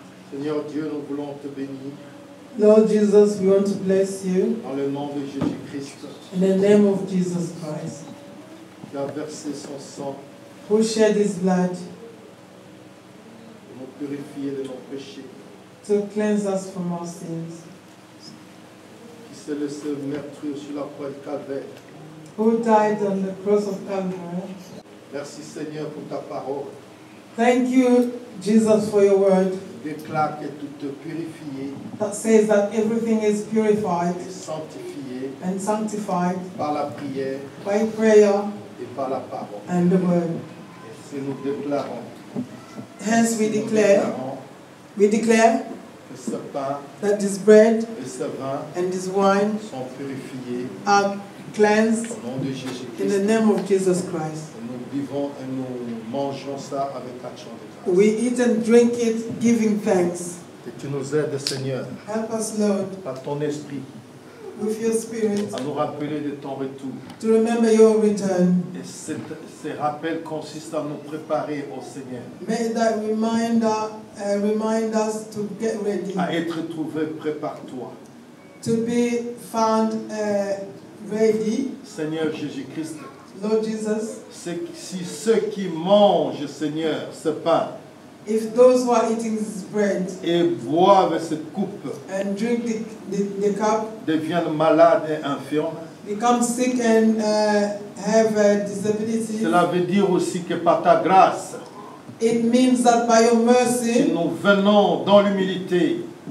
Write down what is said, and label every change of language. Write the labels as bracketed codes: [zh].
[fr] Seigneur Dieu, nous voulons te bénir [en] Lord Jesus, we want to bless you [fr] dans le nom de Jésus-Christ [en] in the name of Jesus Christ, [fr] qui a versé son sang [en] who shed his blood [fr] pour nous purifier de nos péchés, [en] to cleanse us from our sins, [fr] qui s'est laissé meurtrir sur la croix du Calvaire. [en] who died on the cross of Calvary. [fr] Merci Seigneur pour ta parole. [en] Thank you, Jesus, for your word [fr] Déclare que tout est purifié [en] that says that everything is purified [fr] et sanctifié [en] and sanctified [fr] par la prière [en] by prayer [fr] et par la parole. [en] and the word. [fr] Et si nous déclarons, [en] Hence we [fr] nous [en] declare [fr] que ce pain [en] that this bread [fr] et ce vin [en] and this wine [fr] sont purifiés [en] are cleansed [fr] au nom de [en] in the [fr] Jésus-Christ. [en] name of Jesus Christ. [fr] Et nous vivons et nous mangeons ça avec action de grâce. [en] We eat and drink it giving thanks. [fr] Et tu nous aides, Seigneur, [en] Help us, Lord, [fr] par ton esprit, [en] with your spirit [fr] à nous rappeler de ton retour. [en] to remember your return. [fr] Et ces rappels consistent à nous préparer au Seigneur, [en] May that remind us to get ready, [fr] à être trouvés prêts par toi. [en] to be found ready. [fr] Seigneur Jésus-Christ, [en] Lord Jesus, [fr] si ceux qui mangent, Seigneur, ce pain [en] if those who are eating this bread [fr] et boivent cette coupe [en] and drink the cup [fr] deviennent malades et infirmes, [en] become sick and have a disability, [fr] cela veut dire aussi que par ta grâce, [en] it means that by your [fr] si [en] mercy, [fr] nous venons dans l'humilité,